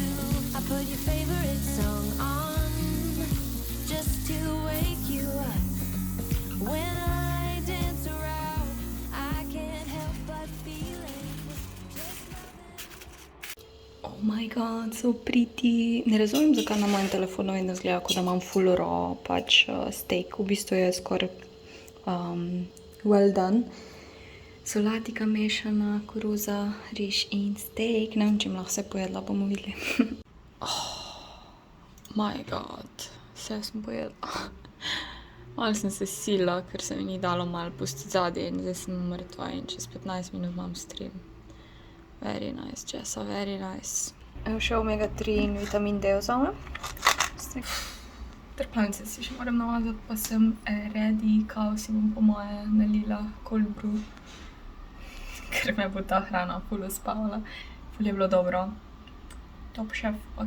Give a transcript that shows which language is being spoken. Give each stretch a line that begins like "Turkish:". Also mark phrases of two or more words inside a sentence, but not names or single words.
English: I put your favorite song on, just to wake you up. When I dance around, I can't help but feeling, just loving. Oh my god, so pretty.
Slovenian: Ne razumem, zakaj na mojem telefonu vedno izgleda, kot da imam
English: full raw,
Slovenian: pač steak. V bistvu je skoraj
English: well done.
Slovenian: Solatika mešana, koruza, riž in steak. Ne vem, če lahko vse pojedla, bomo videli.
English: My god,
Slovenian: vse sem pojedla. Malo sem se sila, ker se mi ni dalo malo pustiti zadnje in zdaj sem mrtva in čez 15 minut imam stream.
English: Very nice, Jessa, very nice.
Slovenian: Evo še omega-3 in vitamin D vzamem. Trpalnice si še moram namazati, pa sem ready, kao si bom po moje nalila
English: cold brew.
Slovenian: Ker me bo ta hrana ful uspavala. Ful je bilo dobro.
English: Top chef,
Slovenian: ok.